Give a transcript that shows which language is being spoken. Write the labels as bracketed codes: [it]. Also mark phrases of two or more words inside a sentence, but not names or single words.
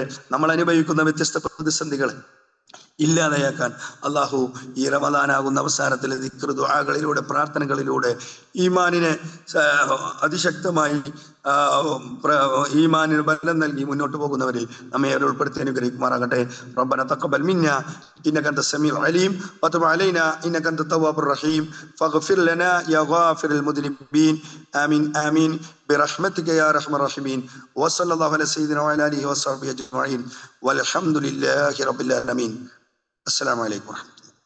[ml] നമ്മൾ അനുഭവിക്കുന്ന വ്യത്യസ്ത പ്രതിസന്ധികളെ ഇല്ലാതെയാക്കാൻ അള്ളാഹു ഈ റമദാനാകുന്ന അവസാനത്തിൽ ദിക്ർ ദുആകളിലൂടെ, പ്രാർത്ഥനകളിലൂടെ ഈമാനിനെ അതിശക്തമായി ഈമാനിന് ബലം നൽകി മുന്നോട്ട് പോകുന്നവരിൽ നമ്മെ ഉൾപ്പെടുത്തി അനുഗ്രഹിക്കുമാറാകട്ടെ. [ar] ربنا تقبل منا إنك أنت السميع العليم وتب علينا إنك أنت التواب الرحيم فاغفر لنا يا غافر المذنبين آمين آمين برحمتك يا ارحم الراحمين وصلى الله على سيدنا وعلى اله وصحبه اجمعين والحمد لله رب العالمين. السلام عليكم ورحمة الله.